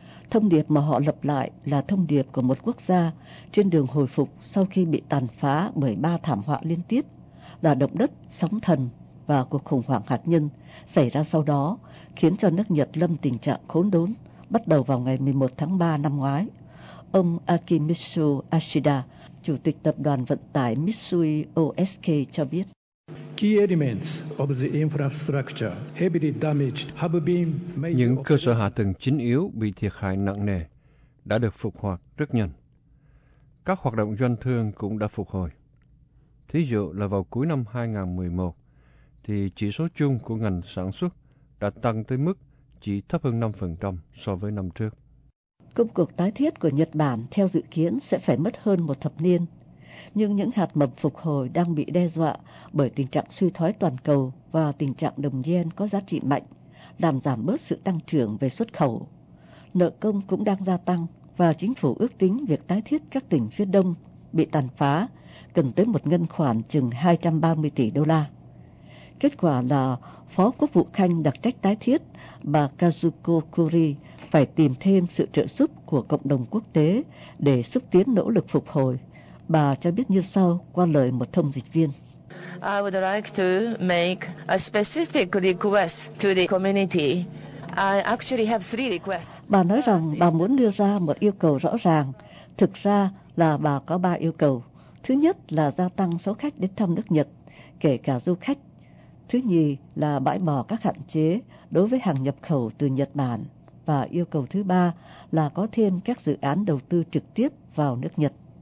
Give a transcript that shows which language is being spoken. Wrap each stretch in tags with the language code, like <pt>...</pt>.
<vi>Thông điệp mà họ lập lại là thông điệp của một quốc gia trên đường hồi phục sau khi bị tàn phá bởi ba thảm họa liên tiếp là động đất, sóng thần và cuộc khủng hoảng hạt nhân xảy ra sau đó, khiến cho nước Nhật lâm tình trạng khốn đốn bắt đầu vào ngày 11 tháng 3 năm ngoái. Ông Akimitsu Ashida, Chủ tịch Tập đoàn Vận tải Mitsui OSK cho biết.</vi> <en>Key elements of the infrastructure heavily damaged have been made.</en> <vi>Những cơ sở hạ tầng chính yếu bị thiệt hại nặng nề đã được phục hoạt rất nhanh. Các hoạt động doanh thương cũng đã phục hồi. Thí dụ là vào cuối năm 2011, thì chỉ số chung của ngành sản xuất đã tăng tới mức chỉ thấp hơn 5% so với năm trước. Công cuộc tái thiết của Nhật Bản theo dự kiến sẽ phải mất hơn một thập niên. Nhưng những hạt mầm phục hồi đang bị đe dọa bởi tình trạng suy thoái toàn cầu và tình trạng đồng yen có giá trị mạnh, làm giảm bớt sự tăng trưởng về xuất khẩu. Nợ công cũng đang gia tăng, và chính phủ ước tính việc tái thiết các tỉnh phía đông bị tàn phá cần tới một ngân khoản chừng 230 tỷ đô la. Kết quả là Phó Quốc vụ Khanh đặc trách tái thiết bà Kazuko Kuri phải tìm thêm sự trợ giúp của cộng đồng quốc tế để xúc tiến nỗ lực phục hồi. Bà cho biết như sau qua lời một thông dịch viên.</vi> <en>I would like to make a specific request to the community. I actually have three requests.</en> <vi>Bà nói rằng bà muốn đưa ra một yêu cầu rõ ràng. Thực ra là bà có ba yêu cầu. Thứ nhất là gia tăng số khách đến thăm nước Nhật, kể cả du khách. Thứ nhì là bãi bỏ các hạn chế đối với hàng nhập khẩu từ Nhật Bản. Và yêu cầu thứ ba là có thêm các dự án đầu tư trực tiếp vào nước Nhật.</vi>